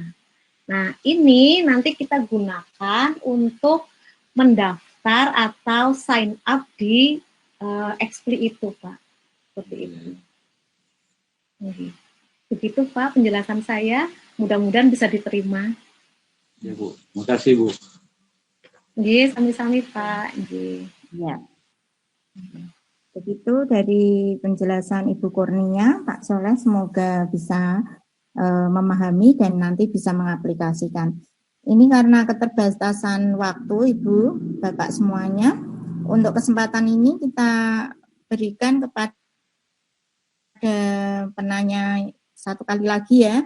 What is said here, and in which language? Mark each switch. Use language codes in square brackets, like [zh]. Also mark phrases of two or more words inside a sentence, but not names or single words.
[id] Nah ini nanti kita gunakan untuk mendaftar atau [en] sign up [id] di Expli itu Pak, seperti itu. Begitu Pak penjelasan saya, mudah-mudahan bisa diterima. Ya Bu, makasih Bu. [jv] Nggih, sami-sami Pak. Nggih. [id] Ya. Begitu dari penjelasan Ibu Kurnia, Pak Soleh, semoga bisa memahami dan nanti bisa mengaplikasikan. Ini karena keterbatasan waktu Ibu, Bapak semuanya, untuk kesempatan ini kita berikan kepada penanya satu kali lagi ya.